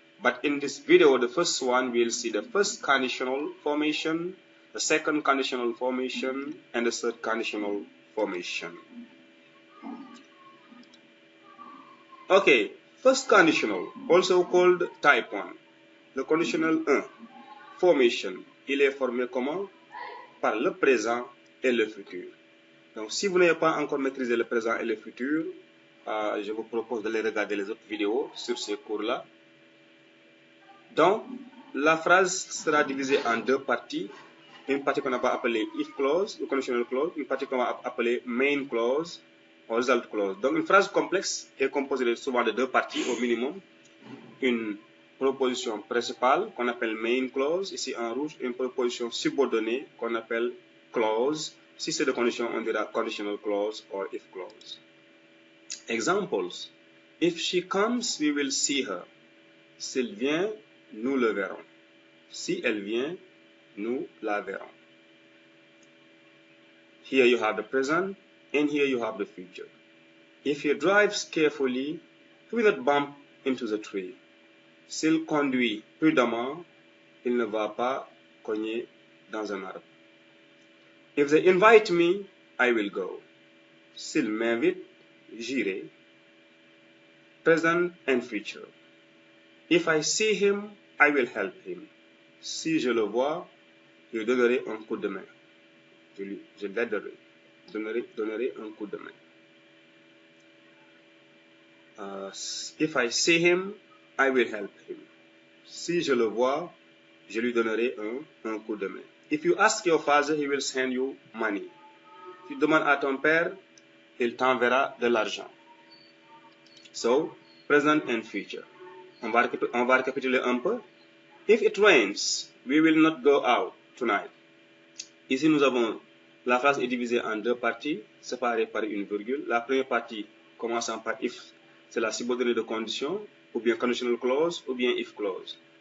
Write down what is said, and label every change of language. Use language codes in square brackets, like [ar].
[en] But in this video, the first one, we'll see the first conditional formation, the second conditional formation, and the third conditional formation. Okay, first conditional, also called type 1. [fr] Le conditionnel 1, formation, il est formé comment? Par le présent et le futur. Donc, si vous n'avez pas encore maîtrisé le présent et le futur, je vous propose d'aller regarder les autres vidéos sur ces cours-là. Donc, la phrase sera divisée en 2 parties. Une partie qu'on va appeler if clause, ou conditional clause, une partie qu'on va appeler main clause, ou result clause. Donc, une phrase complexe est composée souvent de 2 parties au minimum. Une proposition principale qu'on appelle main clause, ici en rouge, une proposition subordonnée qu'on appelle clause. Si c'est de condition, on dira conditional clause or if clause. Examples. [en] If she comes, we will see her. [fr] S'il vient, nous le verrons. Si elle vient, nous la verrons. [en] Here you have the present, and here you have the future. If he drives carefully, he will not bump into the tree. [fr] S'il conduit prudemment, il ne va pas cogner dans un arbre. [en] If they invite me, I will go. [fr] S'il m'invite, j'irai. [en] Present and future. If I see him, I will help him. [fr] Si je le vois, je lui donnerai un coup de main. Je l'aiderai. Donnerai un coup de main. [en] If I see him, I will help him. [fr] Si je le vois, je lui donnerai un coup de main. [en] If you ask your father, he will send you money. [fr] Si tu demandes à ton père, il t'enverra de l'argent. [en] So, present and future. [fr] On va récapituler un peu. [en] If it rains, we will not go out tonight. [fr] Ici, nous avons La phrase est divisée en deux parties, séparées par une virgule. La première partie commençant par if, c'est la subordonnée de condition, ou bien conditional clause, ou bien if clause.